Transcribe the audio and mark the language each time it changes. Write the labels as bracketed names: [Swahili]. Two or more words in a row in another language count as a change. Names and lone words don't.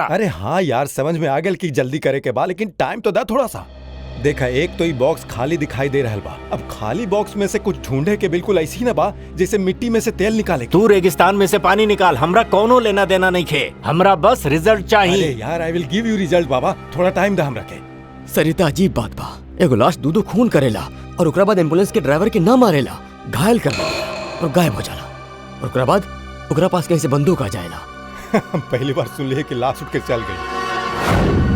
[Bhojpuri] अरे हाँ यार, समझ में आ गया कि जल्दी करे के बाद, लेकिन टाइम तो दा थोड़ा सा। देखा, एक तो ये बॉक्स खाली दिखाई दे रहल बा। अब खाली बॉक्स में से कुछ ढूंढे के बिल्कुल ऐसी ना बा जैसे मिट्टी में से तेल निकाले। तू रेगिस्तान में से पानी निकाल, हमरा कोनो लेना देना नहीं खे, हमरा बस रिजल्ट चाहिए। अरे यार, [English] I will give you result [Bhojpuri] बाबा, थोड़ा टाइम दा हमरा के। सरिता अजीब बात बा, एगो लाश दूधो खून करेला और ओकरा बाद एम्बुलेंस के ड्राइवर के ना मारेला, घायल कर देला और गायब हो जाला, और ओकरा बाद ओकरा पास कहीं से बंदूक आ जाएला। हम पहली बार सुन लिए कि लाश उठ के चल गई।